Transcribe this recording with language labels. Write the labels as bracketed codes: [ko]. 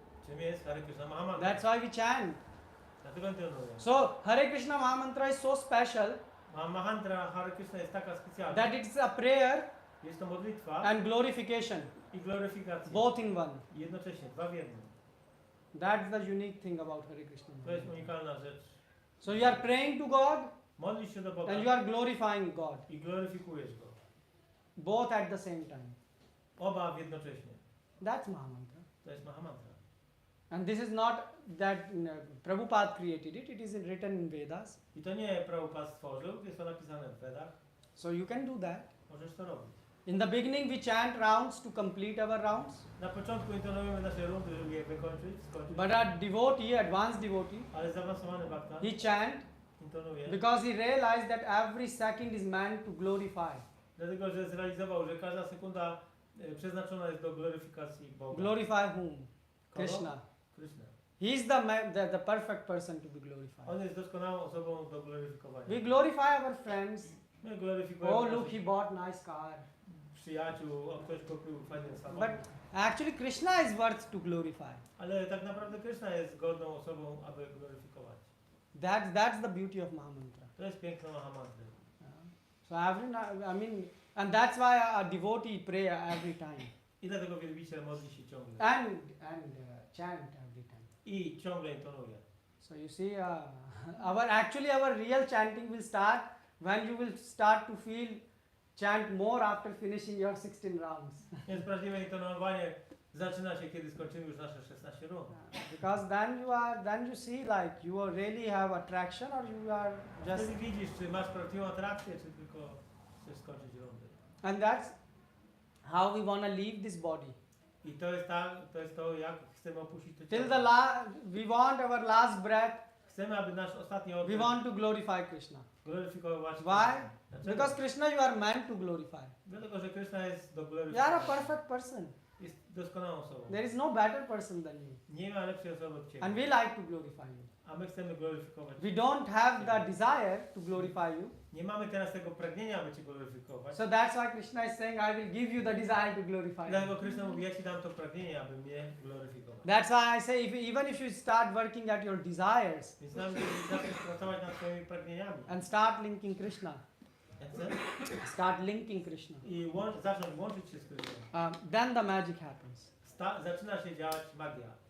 [pl] Czym jest Hare Krishna Mahamantra? [en] That's why we chant. [pl] Dlatego intonuję. [en] So Hare Krishna Mahamantra is so special [pl] Mahamantra Hare Krishna jest taka specjalna. [en] that it's a prayer [pl] Jest to modlitwa [en] and glorification, [pl] i gloryfikacja. [en] both in one. [pl] Jednocześnie, dwa w jednym. [en] That's the unique thing about Hare Krishna [pl] To jest [en] Mahamantra. [pl] unikalna rzecz. [en] So you are praying to God [pl] Modlisz się do Boga [en] and you are glorifying God, [pl] i gloryfikujesz Go. [en] both at the same time. [pl] Oba jednocześnie. [en] That's Mahamantra. [pl] To jest Mahamantra. [en] And this is not that Prabhupada created it, it is written in Vedas. [pl] I to nie Prabhupada stworzył, jest to napisane w Vedach. [en] So you can do that. [pl] Możesz to robić. [en] In the beginning we chant rounds to complete our rounds. [pl] Na początku intonujemy nasze rundy, żeby je wykończyć, skończyć. [en] But our devotee, advanced devotee, [pl] Ale zaawansowany bhakta [en] he chant [pl] intonuje, [en] because he realized that every second is meant to glorify. [pl] dlatego że zrealizował, że każda sekunda przeznaczona jest do gloryfikacji Boga. [en] Glorify whom? [pl] Kogo? [en] Krishna. [pl] Krishna. [en] He is the perfect person to be glorified. [pl] On jest doskonałą osobą do gloryfikowania. [en] We glorify our friends. [pl] My gloryfikujemy [en] Oh, look, [pl] naszych [en] he bought nice car. [pl] przyjaciół, o ktoś kupił fajny [en] But [pl] samochód. [en] actually Krishna is worth to glorify. [pl] Ale tak naprawdę Krishna jest godną osobą, aby gloryfikować. [en] That's the beauty of Mahamantra. [pl] To jest piękno Mahamantry. [en] So and that's why a devotee pray every time [pl] I dlatego wielbiciel modli się ciągle. [en] and chant every time. [pl] I ciągle intonuje. [en] So you see, our real chanting will start when you will start to feel chant more after finishing your 16 rounds. [pl] Więc prawdziwe intonowanie zaczyna się, kiedy skończymy już nasze 16 rund. [en] Because then you see like you really have attraction or you are just, [pl] Wtedy widzisz, czy masz prawdziwą atrakcję, czy tylko chcesz skończyć rundy. [en] and that's how we want to leave this body. [pl] I to jest to, jak chcemy opuścić to [en] Till [pl] ciało. [en] we want our last breath, [pl] Chcemy, aby nasz ostatni [en] we [pl] oddech [en] want to glorify Krishna. [pl] gloryfikować. [en] Why? [pl] Dlaczego? [en] Because Krishna you are meant to glorify. [pl] Dlatego, że Krishna jest do [en] You are a [pl] gloryfikowania. [en] perfect person. [pl] Jest doskonałą osobą. [en] There is no better person than you. [pl] Nie ma lepszej osoby od Ciebie. [en] And we like to glorify you. [pl] A my chcemy gloryfikować. [en] We don't have the desire to glorify you. [pl] Nie mamy teraz tego pragnienia, aby Cię gloryfikować. [en] So that's why Krishna is saying, I will give you the desire to glorify [pl] Dlatego [en] me. [pl] Krishna mówi, ja Ci dam to pragnienie, aby mnie gloryfikować. [en] That's why I say, even if you start working at your desires [pl] Więc nam zaczniesz pracować nad swoimi pragnieniami. [en] and start linking Krishna, start linking Krishna, [pl] I zacząć łączyć się z Krishną. [en] then the magic happens. [pl] Zaczyna się dziać magia.